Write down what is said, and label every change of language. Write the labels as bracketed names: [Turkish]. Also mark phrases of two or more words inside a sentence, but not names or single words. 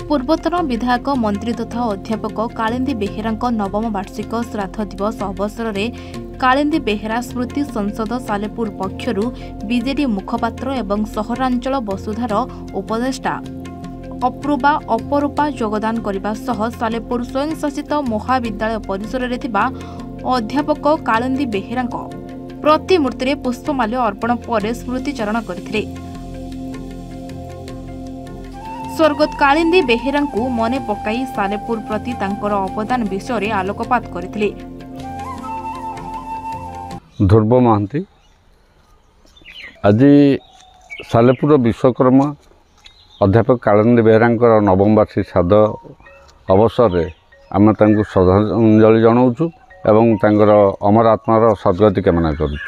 [Odia] ପୂର୍ବତନ ବିଧାୟକ ମନ୍ତ୍ରୀ ତଥା ଅଧ୍ୟାପକ କାଳିନ୍ଦୀ ବେହେରାଙ୍କ ନବମ ବାର୍ଷିକ ଶ୍ରାଦ୍ଧ ଦିବସ ଅବସରରେ କାଳିନ୍ଦୀ ବେହେରା ସ୍ମୃତି ସଂସଦ ସାଲେପୁର ପକ୍ଷରୁ ବିଜେଡି ମୁଖପାତ୍ର ଏବଂ ସହରାଞ୍ଚଳ ବସୁଧାର ଉପଦେଷ୍ଟା ଅପରୂପା ଯୋଗଦାନ କରିବା ସହ ସାଲେପୁର ସ୍ୱୟଂଶାସିତ ମହାବିଦ୍ୟାଳୟ ପରିସରରେ ଥିବା ଅଧ୍ୟାପକ କାଳିନ୍ଦୀ ବେହେରାଙ୍କ ପ୍ରତିମୂର୍ତ୍ତିରେ ପୁଷ୍ପମାଲ୍ୟ ଅର୍ପଣ ପରେ ସ୍ମୃତିଚାରଣ କରିଥିଲେ। ସ୍ୱର୍ଗତ କାଳିନ୍ଦୀ ବେହେରାଙ୍କୁ ମନେ ପକାଇ ସାଲେପୁର ପ୍ରତି ତାଙ୍କର ଅବଦାନ ବିଷୟ ଆଲୋକପାତ କରିଥିଲେ। ଧ୍ରୁବ ମହାନ୍ତି ଆଜି ସାଲେପୁର ବିଶ୍ୱକର୍ମା ଅଧ୍ୟାପକ କାଳିନ୍ଦୀ ବେହେରାଙ୍କର ନବମ ବାର୍ଷିକ ଶ୍ରାଦ୍ଧ ଅବସର ରେ ଆମେ ଶ୍ରଦ୍ଧାଞ୍ଜଳି ଜଣାଉ ଏବଂ ତାଙ୍କର ଅମର ଆତ୍ମାର ସଦ୍ଗତି କାମନା କରୁଛୁ।